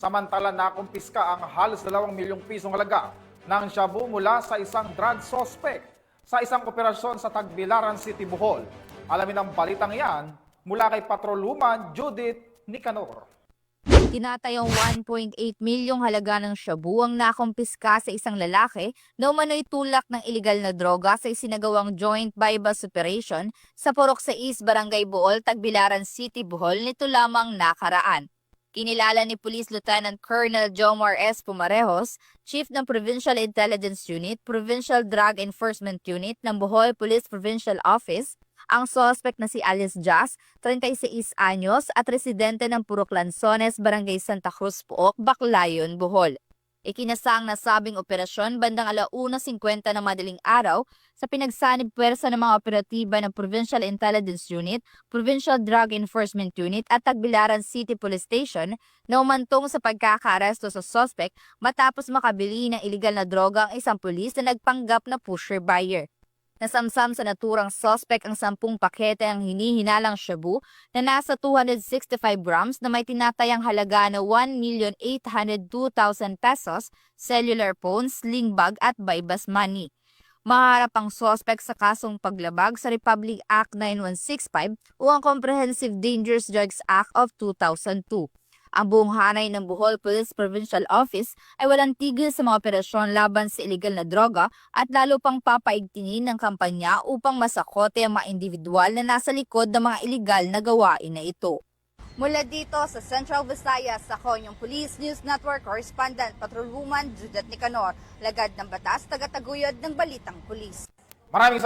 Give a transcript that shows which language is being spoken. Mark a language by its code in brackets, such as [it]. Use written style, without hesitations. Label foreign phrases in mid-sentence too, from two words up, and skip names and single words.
[tl] Samantala nakumpiska ang halos 2 milyong pisong halaga ng shabu mula sa isang drug suspect sa isang operasyon sa Tagbilaran City, Bohol. Alamin ang balitang yan mula kay Patrolwoman Judith Nicanor. Tinatayong 1.8 milyong halaga ng shabu ang nakumpiska sa isang lalaki na umano'y tulak ng iligal na droga sa isinagawang [en] joint buy-bust operation [tl] sa Purok 6, Barangay Bohol, Tagbilaran City, Bohol nito lamang nakaraan. Kinilala ni Police Lieutenant Colonel Jomar S. Pumarejos, Chief ng Provincial Intelligence Unit, Provincial Drug Enforcement Unit ng Bohol Police Provincial Office, ang suspect na si Alice Jas, 36 anyos at residente ng Purok Lanzones, Barangay Santa Cruz, Pook, Baclayon, Bohol. Ikinasang nasabing operasyon bandang 1:50 ng madaling araw sa pinagsanib puwersa ng mga operatiba ng Provincial Intelligence Unit, Provincial Drug Enforcement Unit at Tagbilaran City Police Station na umantong sa pagkakaaresto sa suspect matapos makabili ng iligal na droga ang isang pulis na nagpanggap na [en] pusher buyer. [tl] Nasamsam sa naturang suspect ang 10 pakete ng hinihinalang shabu na nasa 265 grams na may tinatayang halaga na 1,802,000 pesos, [en] cellular phone, sling bag [tl] at [en] buy-bust money. [tl] Maharap ang suspect sa kasong paglabag sa Republic Act 9165 o ang Comprehensive Dangerous Drugs Act of 2002. Ang buong hanay ng Bohol Police Provincial Office ay walang tigil sa mga operasyon laban sa iligal na droga at lalo pang papaigtingin ng kampanya upang masakote ang mga individual na nasa likod ng mga iligal na gawain na ito. Mula dito sa Central Visayas, ako yung Police News Network Correspondent Patrolwoman Judith Nicanor, lagad ng batas, tagataguyod ng Balitang Pulis.